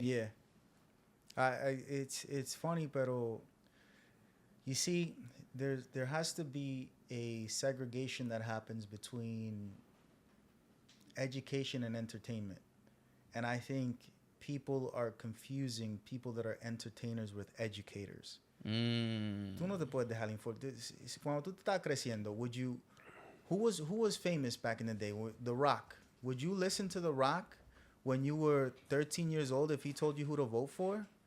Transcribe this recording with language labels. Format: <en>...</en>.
<en>Yeah. It's funny,</en> <es>pero</es> <en>you see... There has to be a segregation that happens between education and entertainment. And I think people are confusing people that are entertainers with educators.</en> <es>Tú no te puedes dejar informar. Cuando tú estás creciendo,</es> <en>who was famous back in the day? The Rock. Would you listen to The Rock when you were 13 years old if he told you who to vote for?</en>